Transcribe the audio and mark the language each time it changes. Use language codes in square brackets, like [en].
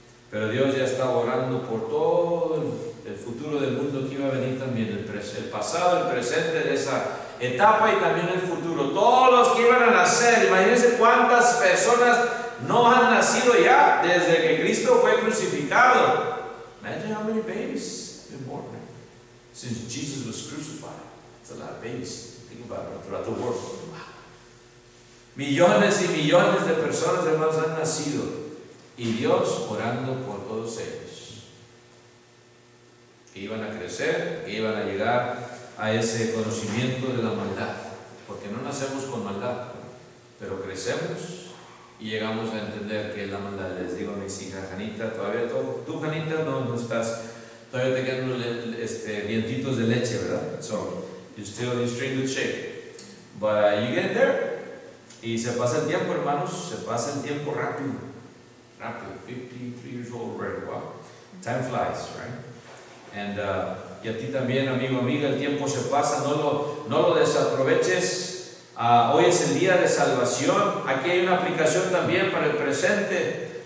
[es] Pero Dios ya estaba orando por todo el futuro del mundo que iba a venir también, el pasado, el presente de esa etapa y también el futuro. Todos los que iban a nacer, imagínense cuántas personas no han nacido ya desde que Cristo fue crucificado. [en] Imagine how many babies have been born since Jesus was crucified. It's a lot of babies. Think about it throughout the world. [es] Millones y millones de personas, hermanos, han nacido y Dios orando por todos ellos, que iban a crecer, que iban a llegar a ese conocimiento de la maldad, porque no nacemos con maldad, pero crecemos y llegamos a entender que es la maldad. Les digo a mis hijas, Janita, todavía tú, Janita, no estás, todavía te quedan dientitos de leche, ¿verdad? [en] So, you're still in good shape, but you get there. [es] Y se pasa el tiempo, hermanos, se pasa el tiempo rápido. [en] 53 years old already, wow. Time flies, right? [es] Y a ti también, amigo, amiga, el tiempo se pasa, no lo desaproveches. Hoy es el día de salvación. Aquí hay una aplicación también para el presente.